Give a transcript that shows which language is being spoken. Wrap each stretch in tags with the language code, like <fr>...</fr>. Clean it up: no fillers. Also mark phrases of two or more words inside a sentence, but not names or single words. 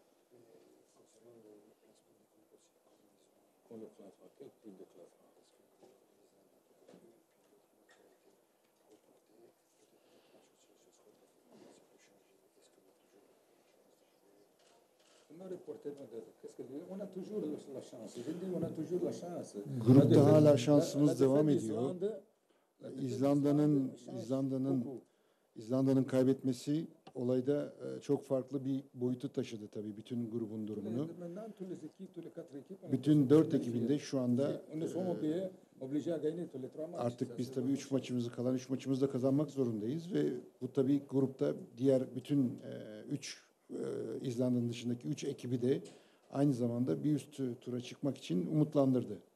<fr>Le classement, quel type de classement? On a toujours la chance. Je dis on a toujours la chance.</fr> <tr>Grupta hala şansımız devam ediyor. İzlanda'nın kaybetmesi olayda çok farklı bir boyutu taşıdı tabii bütün grubun durumunu. Bütün 4 ekibinde şu anda artık biz tabii 3 maçımızı da kazanmak zorundayız ve bu tabii grupta diğer bütün 3 İzlanda'nın dışındaki 3 ekibi de aynı zamanda bir üst tura çıkmak için umutlandırdı.</tr>